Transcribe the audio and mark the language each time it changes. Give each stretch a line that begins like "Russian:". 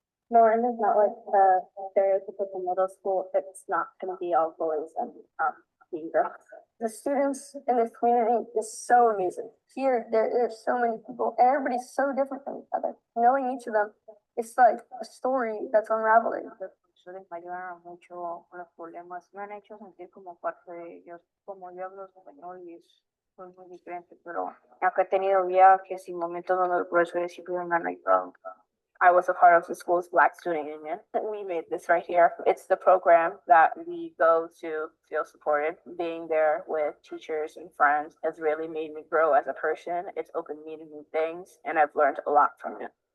English: Morton is not like the stereotypical middle school. It's not going to be all boys and teen girls. The students in this community is so amazing. Here, there's so many people, and everybody's so different from each other. Knowing each of them, it's like a story that's unraveling.
Spanish: Los profesores me ayudaron mucho con los problemas. Me han hecho sentir como parte de ellos. Como yo hablo español y soy muy diferente, pero aunque he tenido viajes y momentos donde los profesores siempre me han ayudado.
English: I was a part of the school's Black Student Union. We made this right here. It's the program that we go to feel supported. Being there with teachers and friends has really made me grow as a person. It's opened me to new things, and I've learned a lot from it.